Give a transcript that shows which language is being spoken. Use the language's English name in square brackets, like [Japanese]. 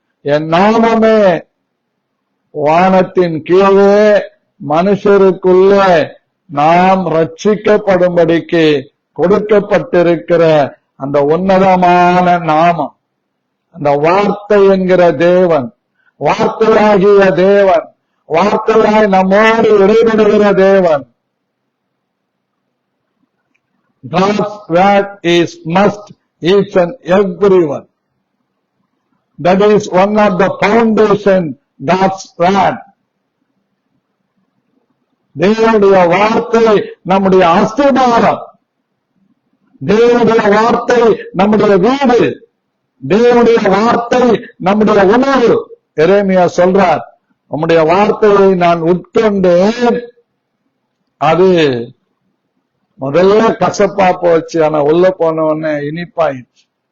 [Tamil] என் நாமமே வானத்தின் கீழே மனுஷருக்குள்ளே நாம் ரட்சிக்கப்படும்படிக்கு கொடுக்கப்பட்டிருக்கிற அந்த உன்னதமான நாமம். அந்த வார்த்தை என்கிற தேவன், வார்த்தையாகிய தேவன், வார்த்தையாய் நம்மோடு இடைபடுகிற தேவன். [English] God's word is must each and everyone. That is one of the foundation, God's word. [Tamil] தேவனுடைய வார்த்தை நம்முடைய அஸ்திபாரம், தேவனுடைய வார்த்தை நம்முடைய வீடு, தேவனுடைய வார்த்தை நம்முடைய உணவு. எரேமியா சொல்றார், உம்முடைய வார்த்தையை நான் உட்கொண்டேன், அது முதல்ல கசப்பா போச்சு, ஆனா உள்ள போன உடனே இனிப்பாயிடுச்சு.